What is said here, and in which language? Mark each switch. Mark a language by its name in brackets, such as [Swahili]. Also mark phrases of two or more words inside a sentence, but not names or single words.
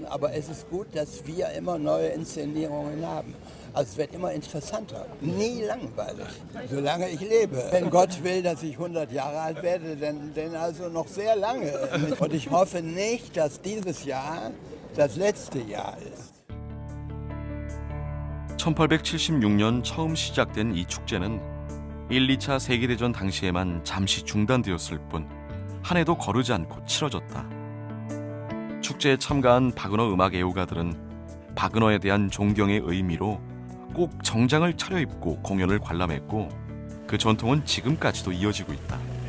[German] Aber es ist gut, dass wir immer neue Inszenierungen haben. Also es wird immer interessanter, nie langweilig, solange ich lebe. Wenn Gott will, dass ich 100 Jahre alt werde, dann also noch sehr lange. Und ich hoffe nicht, dass dieses Jahr das letzte Jahr ist. [Korean] 1876년 처음 시작된 이 축제는 1, 2차 세계대전 당시에만 잠시 중단되었을 뿐 한 해도 거르지 않고 치러졌다. 축제에 참가한 바그너 음악 애호가들은 바그너에 대한 존경의 의미로 꼭 정장을 차려입고 공연을 관람했고 그 전통은 지금까지도 이어지고 있다.